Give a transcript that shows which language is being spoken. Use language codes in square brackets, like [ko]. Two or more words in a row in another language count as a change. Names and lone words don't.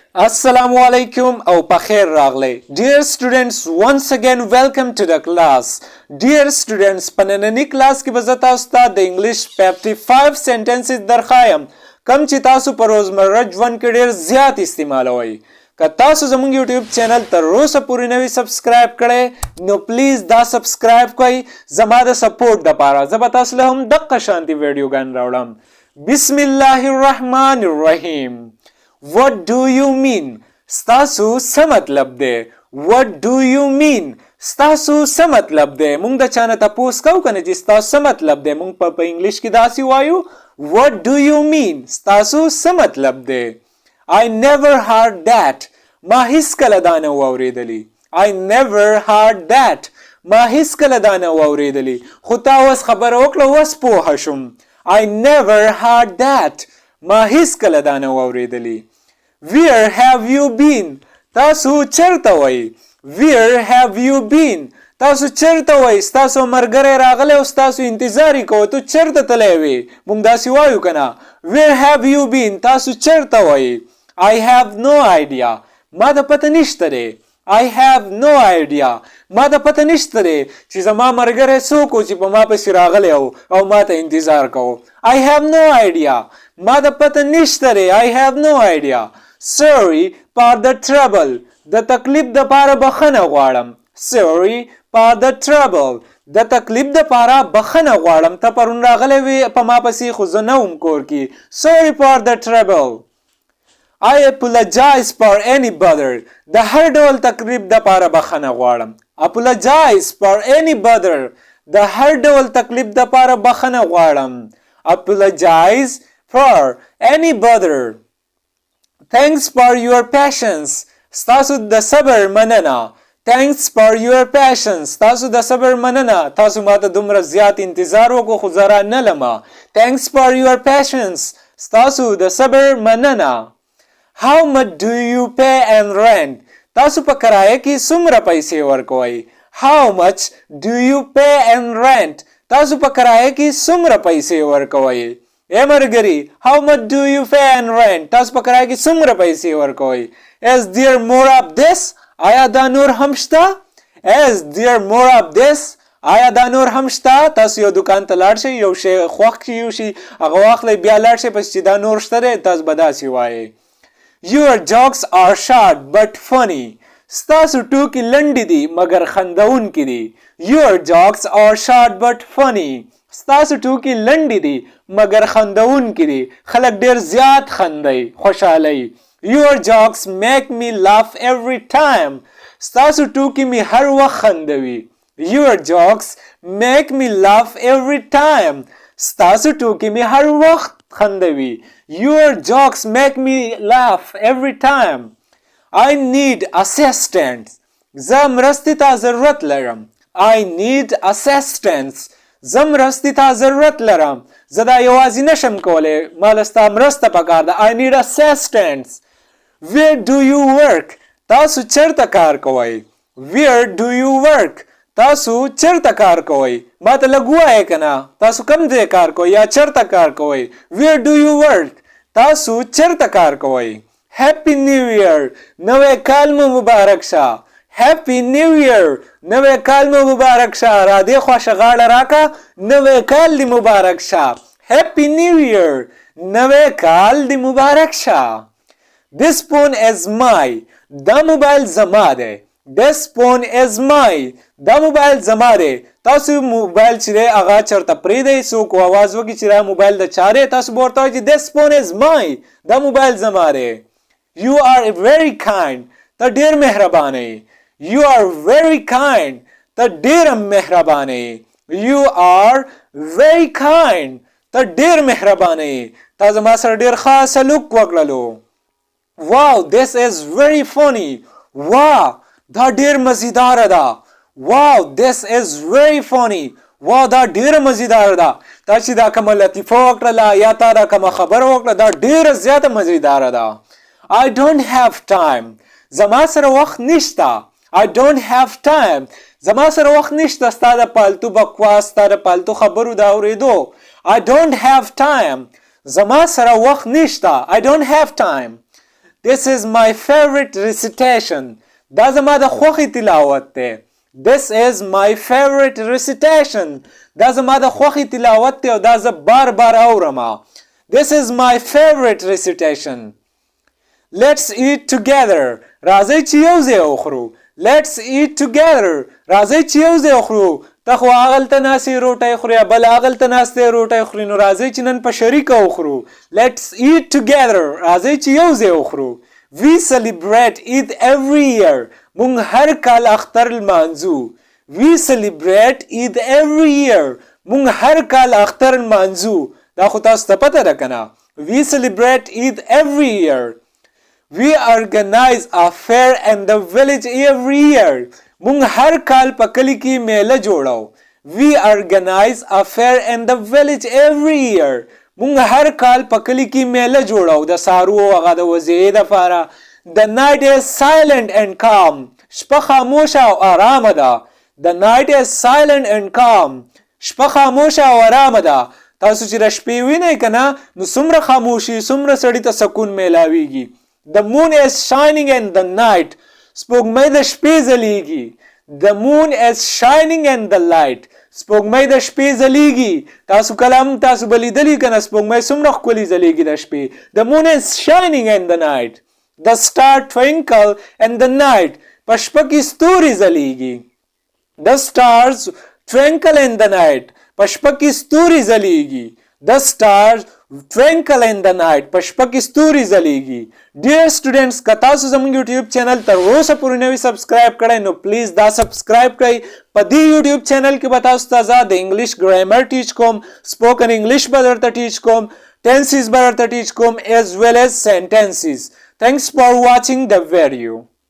[ar] السلام عليكم [ps] او پخیر راغلی. [en] Dear students, once again welcome to the class. Dear students, [ps] په نننی کلاس کې به زه تاسو ته د انګلیش 55 sentences درخوایم کم چې تاسو په روزمره ژوند کې ډېر زیات استعمالوئ. که تاسو زموږ یوټیوب چینل تر اوسه پورې نه وي سبسکرایب کړی نو پلیز دا سبسکرایب کړئ زما د سپورټ دپاره. زه به تاسو له هم دقه شانتي ویډیوګان راوړم. [ar] بسم الله الرحمن الرحیم. [en] What do you mean? [ps] ستاسو څه مطلب دی؟ [en] What do you mean? [ps] ستاسو څه مطلب دی؟ مونږ د چا نه تپوس کوو که نه چې ستاسو څه مطلب دی؟ مونږ په انګلیش کې داسې وایو [en] What do you mean? [ps] ستاسو څه مطلب دی؟ [en] I never heard that. [ps] ما هیڅکله دا نه و اورېدلي. [en] I never heard that. [ps] ما هیڅکله دا نه و اورېدلي. خو تا اوس خبره وکړه اوس پوهه شوم. [en] I never heard that. [ps] ما هیڅکله دا نه و اورېدلي. [en] Where have you been? [ps] تاسو چرته وئ؟ Where have you been? تاسو چرته وئ؟ ستاسو ملګری راغلی او ستاسو انتظار یې کوه ته چرته تللی وې؟ موږ داسې وایو که نه [en] Where have you been? [ps] تاسو چرته وئ؟ [en] I have no idea. [ps] ما د پته نشته دی. [en] I have no idea. [ps] ما د پته نشته دی چې زما ملګری څوک و چې په ما پسې راغلی او ما ته انتظار کوو. [en] I have no idea. [ps] ما د پته نشته دی. [en] I have no idea. Sorry for the trouble. [ps] د تکلیف دپاره بخښنه غواړم. [en] Sorry for the trouble. [ps] د تکلیف دپاره بخښنه غواړم. ته پرون راغلی وې په ما پسې خو زه نه وم کور کې. [en] Sorry for the trouble. I apologize for any bother. [ps] د هر ډول تکلیف دپاره بخښنه غواړم. [en] Apologize for any bother. [ps] د هر ډول تکلیف دپاره بخښنه غواړم. [en] Apologize for any bother. Thanks for your patience. [ps] ستاسو د صبر مننه. [en] Thanks for your patience. [ps] ستاسو د صبر مننه. تاسو ماته دومره زیات انتظار وکړو خو زه را نه لمه. [en] Thanks for your patience. [ps] ستاسو د صبر مننه. [en] How much do you pay and rent? [ps] تاسو په کرایه کې څومره پیسې ورکوئ؟ [en] How much do you pay and rent? [ps] تاسو په کرایه کې څومره پیسې ورکوئ؟ اے مرګري [en] How much do you pay and rent? [ps] تاسو په کرایه کې څومره پیسې ورکوئ؟ [en] Is there more of this? [ps] آیا دا نور هم شته؟ [en] Is there more of this? [ps] آیا دا نور هم شته؟ تاسو یو دکان ته لاړ شئ یو شی خوښ کړي یو شي هغه واخلئ بیا لاړ شئ پس چې دا نور شته دی تاسو به داسې وایئ. [en] Your jokes are short but funny. [ps] ستاسو ټوکې لنډې دي مګر خندونکې دي. [en] Your jokes are short but funny. [ps] ستاسو ټوکې لنډې دي مګر خندونکې دي. خلک ډېر زیات خندئ خوشحالئ. [en] Your jokes make me laugh every time. [ps] ستاسو ټوکې مې هر وخت خندوي. [en] Your jokes make me laugh every time. [ps] ستاسو ټوکې مې هر وخت خندوي. [en] Your jokes make me laugh every time. I need assistance. [ps] زه مرستې ته ضرورت لرم. [en] I need assistance. [ps] زه مرستې ته ضرورت لرم. زه دا یوازې نشم کولی ما له ستا مرسته پکار ده. [en] I need assistance. Where do you work? [ps] تاسو چرته کار کوئ؟ [en] Where do you work? [ps] تاسو چرته کار کوئ؟ ما ته لږ ووایئ که نه تاسو کوم ځای کار کوئ یا چرته کار کوئ؟ [en] Where do you work? [ps] تاسو چرته کار کوئ؟ [en] Happy New Year. [ps] نوی کال مو مبارک شه. [en] Happy New Year. [ps] نوی کال مو مبارک شه. را دې خواشه غاړه راکه نوی کال دې مبارک شه. [en] Happy New Year. [ps] نوی کال دې مبارک شه. [en] This phone is mine. [ps] دا موبایل زما دی. [en] This phone is mine. [ps] دا موبایل زما دی. تاسو موبایل چې دی هغه چرته پرېږدئ څوک اواز وکړي چې دا موبایل د چا دی تاسو به ورته وایئ چې [en] This phone is mine. [ps] دا موبایل زما دی. [en] You are very kind. [ps] ته ډېر مهربانه یې. [en] You are very kind. [ps] ته ډېره مهربانه یې. [en] You are very kind. [ps] ته ډېر مهربانه یې. تا زما سره ډېر ښه سلوک وکړلو. [en] Wow, this is very funny. [ps] Wow, دا ډېر مزیداره ده. [en] Wow, this is very funny. [ps] Wow, دا ډېره مزیداره ده. تا چې دا کومه لطیفه وکړله یا تا دا کومه خبره وکړه دا ډېره زیاته مزیداره ده. [en] I don't have time. [ps] زما سره وخت نشته. [en] I don't have time. [ps] زما سره وخت نشته ستا د پالتو بکواس ستا د پالتو خبرو د اورېدو. [en] I don't have time. [ps] زما سره وخت نشته. [en] I don't have time. This is my favorite recitation. [ps] دا زما د خوښې تلاوت دی. [en] This is my favorite recitation. [ps] دا زما د خوښې تلاوت دی او دا زه بار بار اورم. [en] This is my favorite recitation. Let's eat together. [ps] راځئ چې یو ځای وخورو. [en] Let's eat together. [ps] راځئ چې یو ځای وخورو. ته خو هغلته ناستې روټۍ خورې بل هغلته ناستې روټۍ خوري نو راځئ چې نن په شریکه وخورو. [en] Let's eat together. [ps] راځئ چې یو ځای وخورو. [en] We celebrate Eid every year. [ps] مونږ هر کال اختر لمانځو. [en] We celebrate Eid every year. [ps] مونږ هر کال اختر لمانځو. دا خو تاسو ته پته ده کنه. [en] We celebrate Eid every year. We organize a fair in the village every year. [ps] مونږ هر کال په کلی کې میله جوړو. [en] We organize a fair in the village every year. [ps] مونږ هر کال په کلی کې میله جوړو د سارو هغه د وزې دپاره. [en] The night is silent and calm. [ps] شپه خاموشه او آرامه ده. [en] The night is silent and calm. [ps] شپه خاموشه او آرامه ده. تاسو چې د شپې وینئ که نه نو څومره خاموشي څومره سړي ته سکون میلاویږي. [en] The moon is shining in the night. [ps] سپوږمۍ د شپې ځلیږي. [en] The moon is shining in the light. [ps] سپوږمۍ د شپې ځلیږي. تاسو کله هم تاسو به لیدلي که نه سپوږمۍ څومره ښکلې ځلیږي د شپې. [en] The moon is shining in the night. The star twinkle in the night. [ps] په شپه کې ستوري ځلیږي. [en] The stars twinkle in the night. [ps] په شپه کې ستوري ځلیږي. [en] The stars twinkle in the night. [ps] په شپه کې ستوري ځلیږي. [en] Dear students, [ps] که تاسو زموږ یوټیوب چینل تر اوسه پورې نه وي سبسکرایب کړی نو پلیز دا سبسکرایب کړئ. په دې یوټیوب چینل کې به تاسو ته زه د [en] English grammar [ps] ټیچ کوم, [en] spoken English [ps] به درته ټیچ کوم, ټینسز به درته ټیچ کوم [en] as well as sentences. Thanks for watching the video.